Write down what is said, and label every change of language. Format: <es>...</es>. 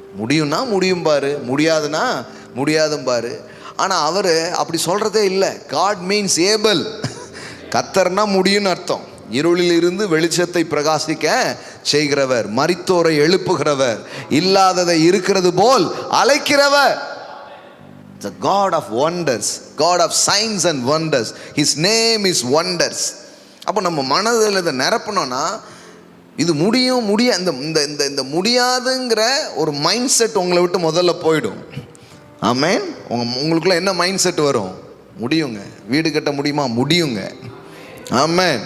<ta>முடியும்னா முடியும் பாரு, முடியாதுன்னா முடியாதும் பாரு. ஆனால் அவர் அப்படி சொல்கிறதே இல்லை.</ta> <en>God means able.</en> <ta>கர்த்தர்னா முடியும்னு அர்த்தம். இருளில் இருந்து வெளிச்சத்தை பிரகாசிக்க செய்கிறவர், மரித்தோரை எழுப்புகிறவர், இல்லாததை இருக்கிறது போல் அழைக்கிறவர்.</ta> <en>The God of wonders, God of signs and wonders. His name is wonders.</en> <ta>அப்போ நம்ம மனதில் இதை நிரப்பணும்னா, இது முடியும் இந்த முடியாதுங்கிற ஒரு மைண்ட் செட் உங்களை விட்டு முதல்ல போயிடும். ஆமென். உங்களுக்குள்ள என்ன மைண்ட் செட் வரும்? முடியுங்க. வீடு கட்ட முடியுமா? முடியுங்க. ஆமென்.</ta>